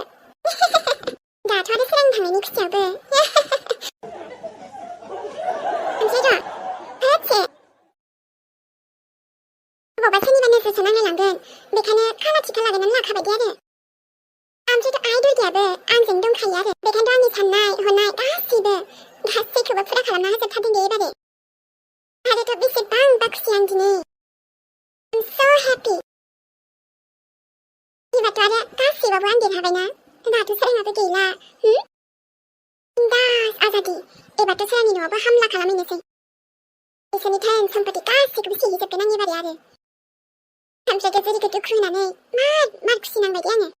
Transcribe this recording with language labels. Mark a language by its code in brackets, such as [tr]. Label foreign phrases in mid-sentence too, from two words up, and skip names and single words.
[brx] दाथ' आरो सोरां थांनायनि खुसियाबो। ओमफ्राय र' होदसे बबावबा सोरनिबा नोजोरसो नांलायलांगोन, बेखायनो खानाथि लागायनानै लाखाबाय दे आरो। ओमफ्रायथ' आइ दुर्गायाबो आंजों दंखायो आरो, बेखायनोथ' आंनि साननाय हनाय गासैखौबो फुरा खालामना होजोबथारदों दे एबारो। आरोथ' बेसेबांबा खुसि आं दिनै। [en] I'm so happy. [brx] एबारथ' आरो गासैबाबो आं देरहाबायना, दाथ' सोराङाबो गैला। [hi] बिन्दास आजादि। [brx] एबारथ' सोरांनि न'आवबो हामला खालामहैनोसै। बिसोरनि धोन सम्पति गासैखौबो सिहैजोबगोन आं एबारै आरो। ओमफ्रायथ' जेरैखौ दुखु होनानै मार खुसि नांबाय दे आङो।